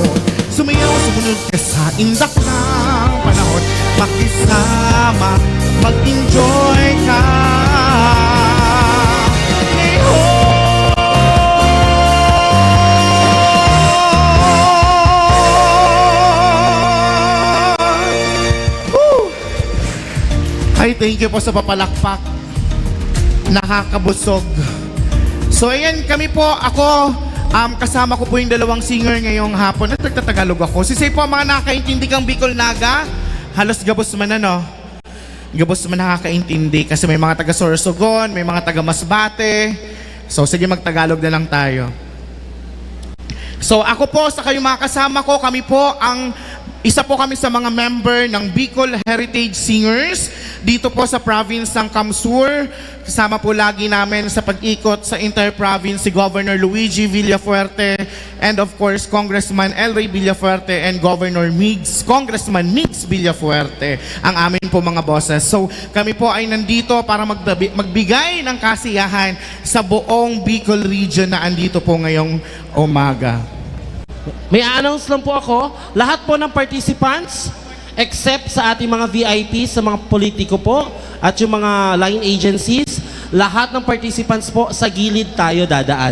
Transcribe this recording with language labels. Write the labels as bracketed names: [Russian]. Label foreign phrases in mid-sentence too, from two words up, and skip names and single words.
[Filipino] Sumayaw, sumunod ka sa indak ng panahon, makisama, mag-enjoy ka ngayon. Woo! Ay, [English] thank you [Filipino] po sa papalakpak. Nakakabusog. So, ayan, kami po, ako, kasama ko po yung dalawang singer ngayong hapon at nagtatagalog ako. [Bikol] Si Say po, mga nakakaintindi kang Bicol Naga, halos gabos man ano. Gabos man nakakaintindi kasi may mga taga Sorsogon, may mga taga Masbate. [Filipino] So, sige, magtagalog na lang tayo. So, ako po, sa kayong mga kasama ko, kami po ang isa po kami sa mga member ng Bicol Heritage Singers dito po sa province ng Kamsur. Kasama po lagi namin sa pag-ikot sa inter-province si Governor Luigi Villafuerte [English] and of course [Filipino] Congressman El Rey Villafuerte and Congressman Migs Villafuerte, ang amin po mga bosses. So kami po ay nandito para magbigay ng kasiyahan sa buong Bicol region na andito po ngayong umaga. May announce lang po ako. Lahat po ng participants except sa ating mga VIP, sa mga politiko po, at yung mga line agencies, lahat ng participants po, sa gilid tayo dadaan.